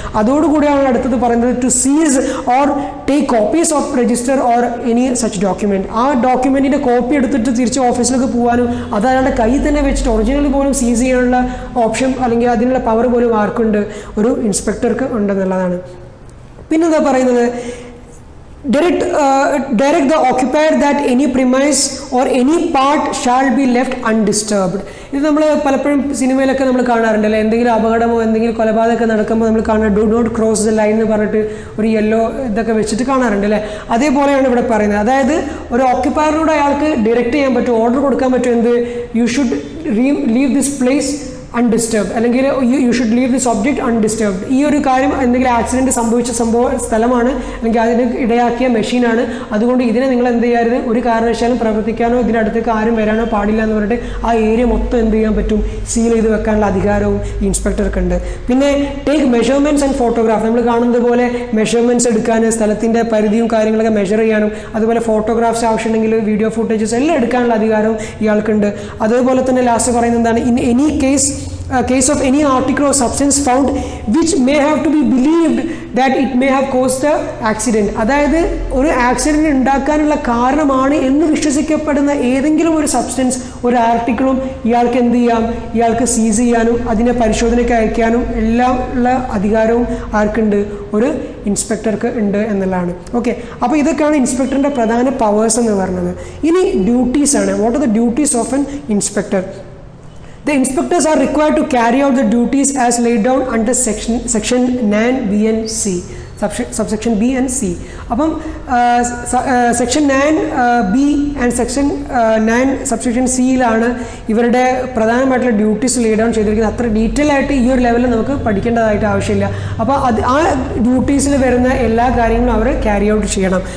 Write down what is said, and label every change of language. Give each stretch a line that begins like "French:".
Malayalam: അതോടുകൂടിയാണ് അടുത്തത് പറയുന്നത്
English: To seize or take copies of register or any such document.
Malayalam: ആ ഡോക്യുമെൻറ്റിൻ്റെ കോപ്പി എടുത്തിട്ട് തിരിച്ച് ഓഫീസിലേക്ക് പോകാനും അത് അയാളുടെ കയ്യിൽ തന്നെ വെച്ചിട്ട് ഒറിജിനൽ പോലും സീസ് ചെയ്യാനുള്ള ഓപ്ഷൻ അല്ലെങ്കിൽ അതിനുള്ള പവർ പോലും ആർക്കുണ്ട്? ഒരു ഇൻസ്പെക്ടർക്ക് ഉണ്ടെന്നുള്ളതാണ്. പിന്നെന്താ പറയുന്നത്
English: direct the occupier that any premise or any part shall be left undisturbed.
Malayalam: ഇത് നമ്മൾ പലപ്പോഴും സിനിമയിലൊക്കെ നമ്മൾ കാണാറുണ്ടല്ലേ, എന്തെങ്കിലും അപകടമോ എന്തെങ്കിലും കൊലപാതകമൊക്കെ നടക്കുമ്പോൾ നമ്മൾ കാണാം
English: do not cross the line
Malayalam: എന്ന് പറഞ്ഞിട്ട് ഒരു യെല്ലോ ഇതൊക്കെ വെച്ചിട്ട് കാണാറുണ്ട് അല്ലേ. അതേപോലെയാണ് ഇവിടെ പറയുന്നത്. അതായത് ഒരു ഓക്യുപ്പയറിനോട് അയാൾക്ക് ഡയറക്റ്റ് ചെയ്യാൻ പറ്റും, ഓർഡർ കൊടുക്കാൻ പറ്റും, എന്ത്
English: you should leave this place undisturbed,
Malayalam: അല്ലെങ്കിൽ
English: You should leave this object undisturbed.
Malayalam: ഈ ഒരു കാര്യം എന്തെങ്കിലും ആക്സിഡൻറ്റ് സംഭവിച്ച സ്ഥലമാണ് അല്ലെങ്കിൽ അതിന് ഇടയാക്കിയ മെഷീനാണ്, അതുകൊണ്ട് ഇതിനെ നിങ്ങൾ എന്ത് ചെയ്യരുത്, ഒരു കാരണവശാലും പ്രവർത്തിക്കാനോ ഇതിനടുത്തേക്ക് ആരും വരാനോ പാടില്ല എന്ന് പറഞ്ഞിട്ട് ആ ഏരിയ മൊത്തം എന്ത് ചെയ്യാൻ പറ്റും, സീൽ ചെയ്ത് വെക്കാനുള്ള അധികാരവും ഇൻസ്പെക്ടർക്ക് ഉണ്ട്. പിന്നെ
English: Take measurements and photograph.
Malayalam: നമ്മൾ കാണുന്നത് പോലെ മെഷർമെൻറ്റ്സ് എടുക്കാൻ, സ്ഥലത്തിൻ്റെ പരിധിയും കാര്യങ്ങളൊക്കെ മെഷർ ചെയ്യാനും, അതുപോലെ ഫോട്ടോഗ്രാഫ്സ് ആവശ്യമുണ്ടെങ്കിൽ വീഡിയോ ഫുട്ടേജസ് എല്ലാം എടുക്കാനുള്ള അധികാരവും ഇയാൾക്കുണ്ട്. അതേപോലെ തന്നെ ലാസ്റ്റ് പറയുന്നത് എന്താണ്,
English: In any case of any article or substance found which may have to be believed that it may have caused the accident.
Malayalam: അതായത് ഒരു ആക്സിഡൻറ്റ് ഉണ്ടാക്കാനുള്ള കാരണമാണ് എന്ന് വിശ്വസിക്കപ്പെടുന്ന ഏതെങ്കിലും ഒരു സബ്സ്റ്റൻസ്, ഒരു ആർട്ടിക്കിളും ഇയാൾക്ക് എന്ത് ചെയ്യാം, ഇയാൾക്ക് സീസ് ചെയ്യാനും അതിനെ പരിശോധനയ്ക്ക് അയക്കാനും എല്ലാം ഉള്ള അധികാരവും ആർക്കുണ്ട്, ഒരു ഇൻസ്പെക്ടർക്ക് ഉണ്ട് എന്നുള്ളതാണ്. ഓക്കെ, അപ്പോൾ ഇതൊക്കെയാണ് ഇൻസ്പെക്ടറിൻ്റെ പ്രധാന പവേഴ്സ് എന്ന് പറയുന്നത്. ഇനി ഡ്യൂട്ടീസാണ്.
English: What are the duties of an inspector? The inspectors are required to carry out the duties as laid down under section 9 B and C. Subsection B and C.
Malayalam: അപ്പം section 9 B and section 9 subsection സിയിലാണ് ഇവരുടെ പ്രധാനമായിട്ടുള്ള duties ലേ down ചെയ്തിരിക്കുന്നത്. അത്ര detail ആയിട്ട് ഈ ഒരു ലെവലിൽ നമുക്ക് പഠിക്കേണ്ടതായിട്ട് ആവശ്യമില്ല. അപ്പോൾ ആ ഡ്യൂട്ടീസിൽ വരുന്ന എല്ലാ കാര്യങ്ങളും അവർ ക്യാരി ഔട്ട് ചെയ്യണം.